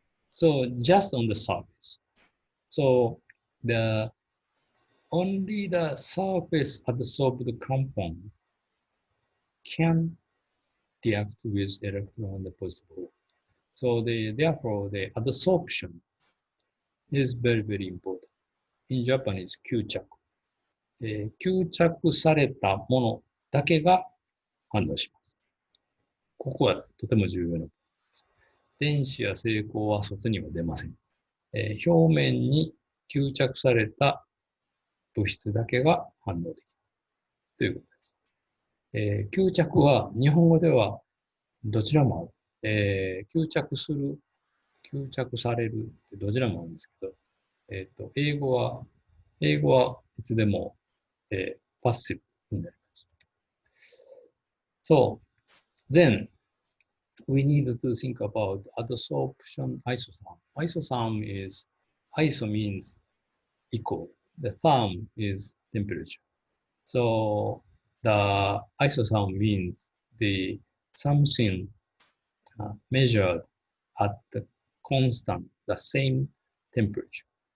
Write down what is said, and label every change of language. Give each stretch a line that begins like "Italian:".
English: So just on the surface. So only the surface adsorbed compound can react with electron and positive hole. So therefore the adsorption is very, very important. In Japanese, 吸着。
Japanese: 吸着されたものだけが反応します。ここはとても重要な。電子や星光は外には出ません。表面に吸着された物質だけが反応できるということです。吸着は日本語ではどちらもある。吸着する、吸着されるどちらもあるんですけど、英語はいつでも、パッシブになります。
English: So, then we need to think about adsorption isotherm. Isotherm is, iso means equal. The therm is temperature. So the isotherm means the something measured at the constant, the same temperature.